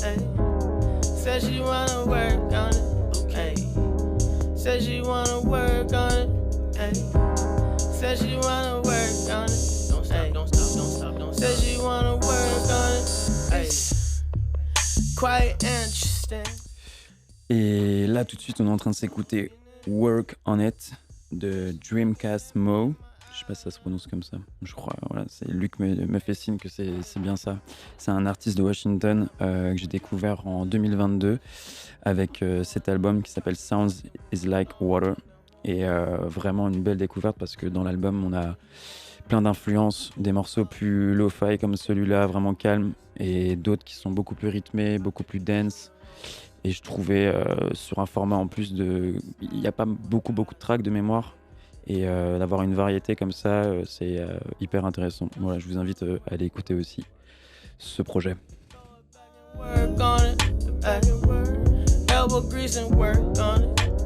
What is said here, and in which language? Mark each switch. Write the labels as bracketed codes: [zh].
[en] Hey, said she wanna work on it. Okay. Said she wanna work on it. Hey, said she wanna work on it. Don't stop, don't stop, don't stop, don't stop. Said she wanna work on it. Hey, quite interesting. [fr] Et là, tout de suite, on est en train de s'écouter Work on It de Dreamcast Mo. Je sais pas si ça se prononce comme ça. Je crois, voilà, c'est Luc me fait signe que c'est bien ça. C'est un artiste de Washington que j'ai découvert en 2022 avec cet album qui s'appelle Sounds is Like Water. Et vraiment une belle découverte parce que dans l'album, on a plein d'influences, des morceaux plus lo-fi comme celui-là, vraiment calme, et d'autres qui sont beaucoup plus rythmés, beaucoup plus dance. Et je trouvais sur un format en plus il n'y a pas beaucoup de tracks de mémoire. Et d'avoir une variété comme ça, c'est hyper intéressant. Voilà, je vous invite à aller écouter aussi ce projet. [en] Work on it, elbow grease and work on it.